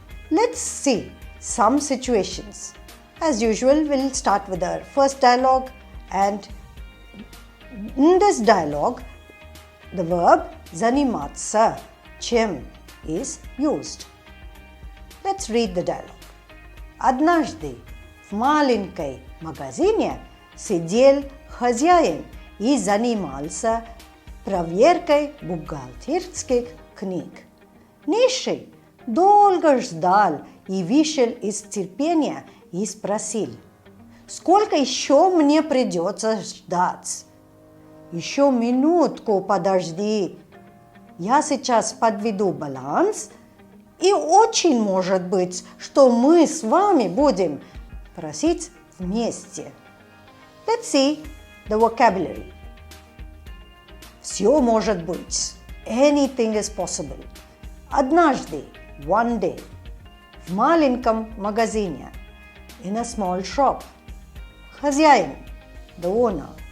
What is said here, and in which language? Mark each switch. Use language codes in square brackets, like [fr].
[en] Let's see some situations. As usual, we'll start with our first dialogue, and in this dialogue, the verb заниматься чем is used. Let's read the dialogue. [ru] Однажды в маленькой магазине сидел хозяин и занимался проверкой бухгалтерских книг. Нищий долго ждал и вышел из терпения и спросил: «Сколько еще мне придется ждать?» «Еще минутку подожди. Я сейчас подведу баланс, и очень может быть, что мы с вами будем просить вместе». [en] Let's see the vocabulary. [ru] Все может быть. [en] Anything is possible. Однажды, one day. [ru] В маленьком магазине. [en] In a small shop. Хозяин, the owner.